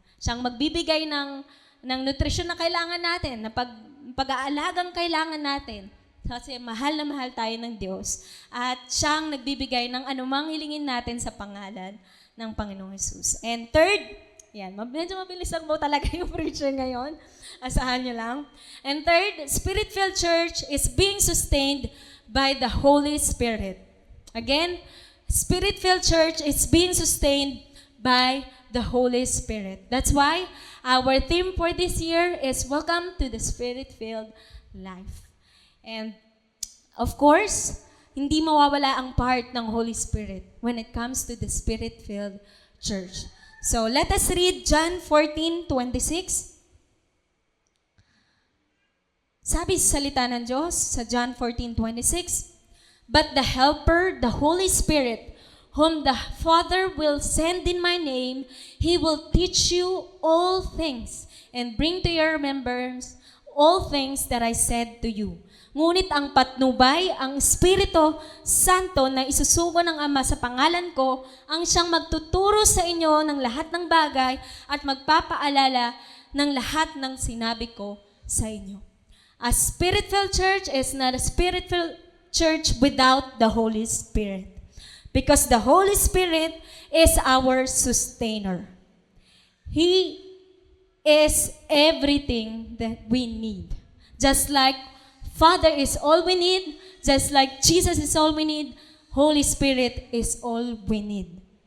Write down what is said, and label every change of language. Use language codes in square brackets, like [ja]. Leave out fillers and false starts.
[tl] Siyang magbibigay ng nutrisyon na kailangan natin, na pag-aalagang kailangan natin. Kasi mahal na mahal tayo ng Diyos. At siyang nagbibigay ng anumang hilingin natin sa pangalan ng Panginoong Hesus. [en] And third, [tl] Yan, medyo mabilis lang po talaga yung preacher ngayon. Asahan nyo lang. [en] And third, Spirit-filled church is being sustained by the Holy Spirit. Again, Spirit-filled church is being sustained by the Holy Spirit. That's why our theme for this year is Welcome to the Spirit-filled Life. And of course, [tl] hindi mawawala ang [en] part ng Holy Spirit when it comes to the Spirit-filled church. So let us read John 14:26. [tl] Sabi sa salita ng Diyos sa [en] John 14:26, "But the Helper, the Holy Spirit, whom the Father will send in my name, He will teach you all things and bring to your remembrance all things that I said to you." [tl] Ngunit ang patnubay, ang Espiritu Santo na isusugo ng Ama sa pangalan ko, ang siyang magtuturo sa inyo ng lahat ng bagay at magpapaalala ng lahat ng sinabi ko sa inyo. [en] A Spirit-filled church is not a Spirit-filled church without the Holy Spirit. Because the Holy Spirit is our sustainer. He is everything that we need. Just like Father is all we need, just like Jesus is all we need, Holy Spirit is all we need.